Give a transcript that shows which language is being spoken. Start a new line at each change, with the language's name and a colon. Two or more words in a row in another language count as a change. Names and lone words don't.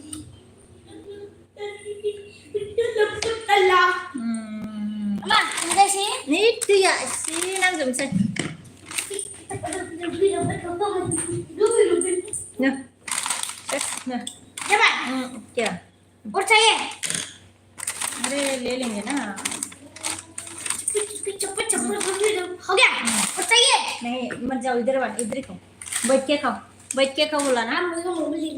Hindi: अम्मा मुझे से
Bodo: नि दैया एसे नांजोबनोसै
English: no no
Hindi: क्या बात क्या और चाहिए अरे ले लेंगे ना चप्पल हो गया और चाहिए नहीं मत जाओ इधर ही खाओ बैठ के खाओ बोला ना मुझे मोबाइल